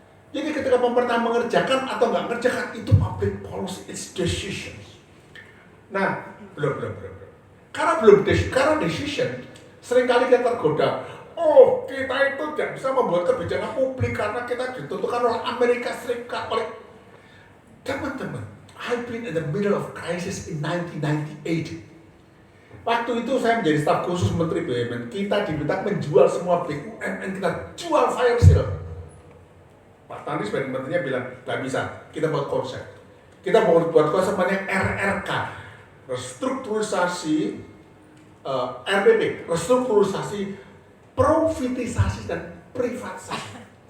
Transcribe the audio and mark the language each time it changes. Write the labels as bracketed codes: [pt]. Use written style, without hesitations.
[id] Jadi ketika pemerintah mengerjakan atau nggak mengerjakan, itu [en] public policy, it's decisions. [id] Nah, belum. Karena decision, seringkali kita tergoda. Kita itu tidak bisa membuat kebijakan publik karena kita ditentukan oleh Amerika Serikat, oleh teman-teman. [en] I've been in the middle of crisis in 1998. [id] Waktu itu saya menjadi staf khusus Menteri BUMN. Kita diminta menjual semua BUMN, kita jual [en] fire sale. [id] Pak Tani sebagai menterinya bilang, nggak bisa, kita buat konsep. Kita buat konsep namanya RRK, restrukturisasi RPP, restrukturisasi, profitisasi dan privatisasi.